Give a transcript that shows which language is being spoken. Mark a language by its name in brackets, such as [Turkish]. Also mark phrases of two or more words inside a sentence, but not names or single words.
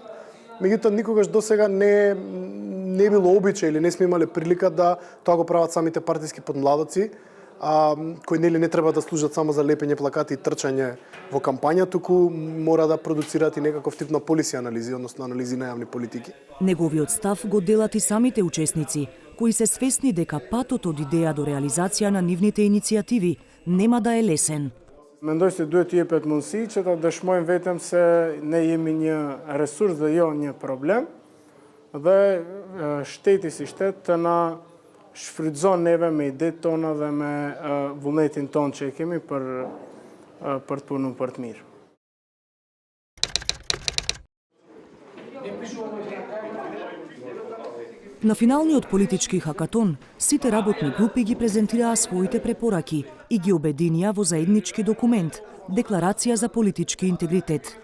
[Macedonian] Меѓутоа никогаш до сега не било обичај или не сме имале прилика да тоа го прават самите партиски подмладоци, кои не треба да служат само за лепење плакати и трчање во кампања, туку мора да продуцираат и некаков тип на полиси анализи, односно анализи на јавни политики. Неговиот став го делат и самите учесници, кои се свесни дека патот од идеја до реализација на нивните иницијативи нема да е лесен. [Albanian] Mendoj se duhet të jepet mundësi që ta dëshmojmë vetëm se ne jemi një resurs dhe jo një problem dhe shteti si shtet të na shfrytëzon neve me idetë tona dhe me vullnetin ton që kemi për të punu për të mirë. [Macedonian] На финалниот политички хакатон, сите работни групи ги презентираа своите препораки и ги обединија во заеднички документ – Декларација за политички интегритет.